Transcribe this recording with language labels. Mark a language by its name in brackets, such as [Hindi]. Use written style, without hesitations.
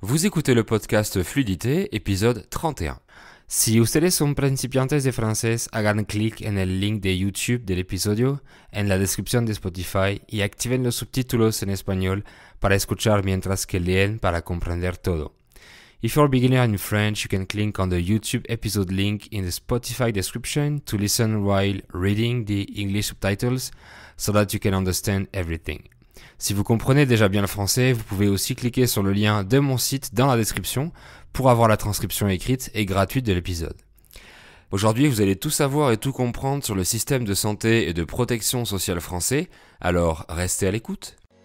[French] Vous écoutez le podcast Fluidité, épisode 31. [Spanish] Si ustedes son principiantes de francés, hagan clic en el link de YouTube del episodio, en la descripción de Spotify y activen los subtítulos en español para escuchar mientras que leen para comprender todo. [English] If you're a beginner in French, you can click on the YouTube episode link in the Spotify description to listen while reading the English subtitles so that you can understand everything. [French] Si vous comprenez déjà bien le français, vous pouvez aussi cliquer sur le lien de mon site dans la description pour avoir la transcription écrite et gratuite de l'épisode. Aujourd'hui, vous allez tout savoir et tout comprendre sur le système de santé et de protection sociale français, alors restez à l'écoute.